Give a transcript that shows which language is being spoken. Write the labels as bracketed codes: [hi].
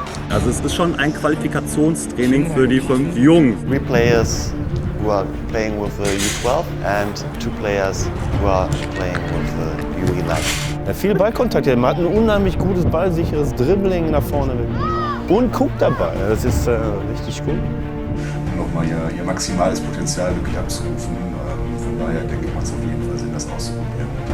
[de] Also es ist schon ein Qualifikationstraining für die 5 Jungs. [en] 3 players who are playing with the U12 and 2 players who are playing with the U11. [de] Ja, viel Ballkontakt, man hat ein unheimlich gutes, ballsicheres Dribbling nach vorne und guckt dabei. Das ist richtig gut. Nochmal ihr maximales Potenzial wirklich abzurufen. Von daher denke ich, macht es auf jeden Fall Sinn, das auszuprobieren.